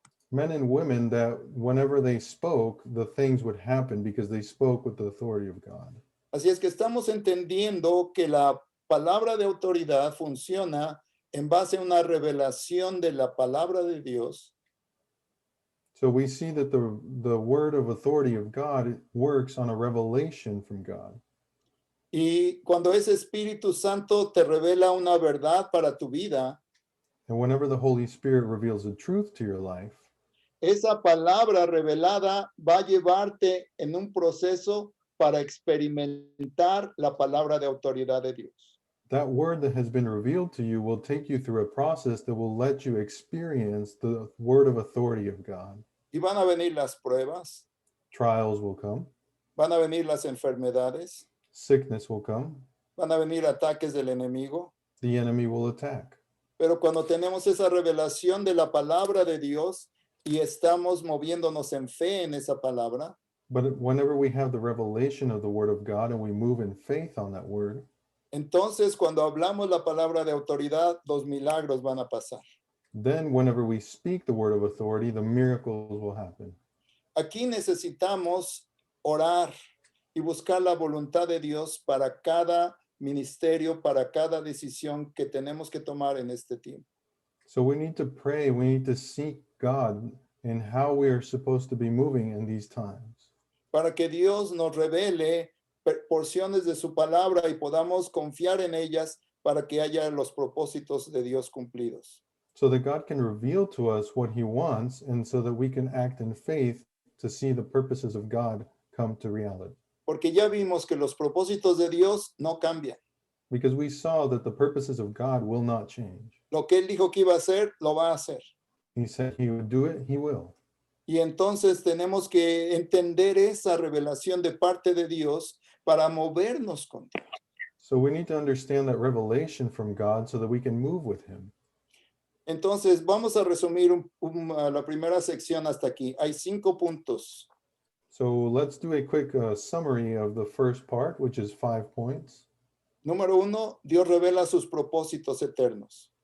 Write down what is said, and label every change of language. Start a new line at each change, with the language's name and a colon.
English: Men and women that whenever they spoke, the things would happen because they spoke with the authority of God.
Spanish: Así es que estamos entendiendo que la palabra de autoridad funciona en base a una revelación de la palabra de Dios.
English: So we see that the word of authority of God works on a revelation from God.
Spanish: Y cuando ese Espíritu Santo te revela una verdad para tu vida,
English: And whenever the Holy Spirit reveals the truth to your life,
Spanish: esa palabra revelada va a llevarte en un proceso para experimentar la palabra de autoridad de Dios.
English: that word that has been revealed to you will take you through a process that will let you experience the word of authority of God.
Spanish: Y van a venir las pruebas,
English: Trials will come,
Spanish: van a venir las enfermedades,
English: sickness will come,
Spanish: van a venir ataques del enemigo.
English: the enemy will attack.
Spanish: Pero cuando tenemos esa revelación de la palabra de Dios y estamos moviéndonos en fe en esa palabra,
English: But whenever we have the revelation of the word of God and we move in faith on that word,
Spanish: entonces cuando hablamos la palabra de autoridad, los milagros van a pasar.
English: then whenever we speak the word of authority, the miracles will happen.
Spanish: Aquí necesitamos orar y buscar la voluntad de Dios para cada ministerio, para cada decisión que tenemos que tomar en este tiempo.
English: So we need to pray, we need to seek God in how we are supposed to be moving in these times,
Spanish: Para que Dios nos revele porciones de su palabra y podamos confiar en ellas para que haya los propósitos de Dios cumplidos.
English: so that God can reveal to us what he wants and so that we can act in faith to see the purposes of God come to reality.
Spanish: Porque ya vimos que los propósitos de Dios no cambian.
English: Because we saw that the purposes of God will not change.
Spanish: Lo que Él dijo que iba a hacer, lo va a hacer.
English: He said he would do it, he will.
Spanish: Y entonces tenemos que entender esa revelación de parte de Dios para movernos con Dios.
English: So we need to understand that revelation from God so that we can move with him.
Spanish: Entonces vamos a resumir la primera sección hasta aquí. Hay 5 puntos.
English: So let's do a quick summary of the first part, which is 5 points.
Spanish: Número 1, Dios revela sus propósitos eternos.